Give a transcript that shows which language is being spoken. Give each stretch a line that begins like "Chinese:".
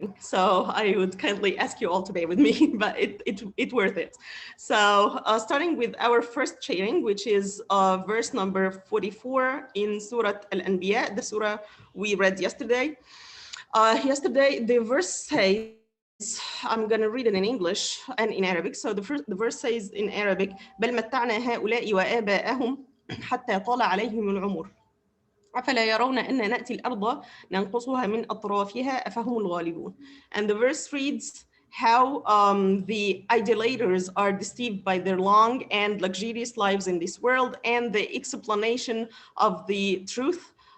English: So I would kindly ask you all to bear with me, but it worth it. So starting with our first sharing, which is verse number 44 in Surah Al-Anbiya, the surah we read yesterday. Yesterday, the verse says, I'm going to read it in English and in Arabic. So the verse says in Arabic,
Arabic: بل متعنا هؤلاء وآباءهم حتى طال عليهم العمر أفلا يرون أن نأتي الأرض ننقصها من أطرافها أفهم الغالبون.
English: And the verse reads how the idolaters are deceived by their long and luxurious lives in this world, and the explanation of the truth.